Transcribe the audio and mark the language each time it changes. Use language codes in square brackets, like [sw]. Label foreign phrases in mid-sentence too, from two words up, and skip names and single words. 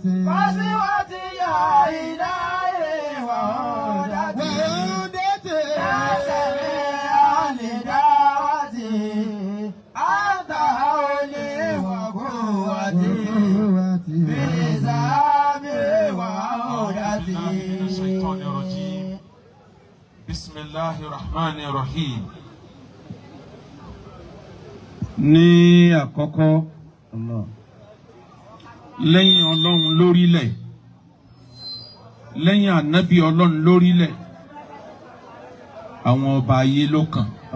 [ar] يا إلهي وعودتي يا سميع لدعوتي أنت حولي وقوتي في ذهابي وعودتي الشيطان الرجيم بسم الله الرحمن الرحيم. [yo] ní àkọ́kọ́ lẹ́yìn ọlọ́run lórílẹ̀ lẹ́yìn ànábì ọlọ́run lórílẹ̀ àwọn ọba ayé ló kàn.